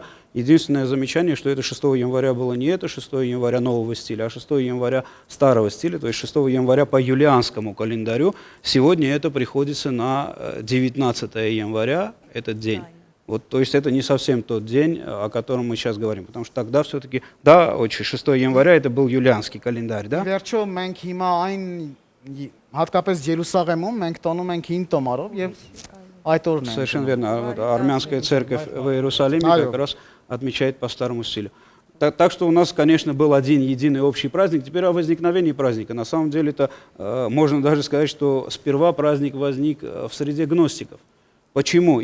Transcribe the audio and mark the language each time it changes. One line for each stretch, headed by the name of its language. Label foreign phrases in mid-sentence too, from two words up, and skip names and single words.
Russian: Единственное замечание, что это 6 января было не это 6 января нового стиля, а 6 января старого стиля, то есть 6 января по юлианскому календарю. Сегодня это приходится на 19 января, этот день. Вот, то есть это не совсем тот день, о котором мы сейчас говорим, потому что тогда все-таки, 6 января это был юлианский календарь, да?
Armenian: Վերջո մենք հիմա այն հատկապես Երուսաղեմում մենք տոնում ենք 5 տոմարով եւ այդ օրն է։
Russian: Совершенно верно. Вот армянская церковь в Иерусалиме как раз отмечает по старому стилю. Так что у нас, конечно, был один единый общий праздник. Теперь о возникновении праздника. На самом деле это можно даже сказать, что сперва праздник возник в среде гностиков. Почему?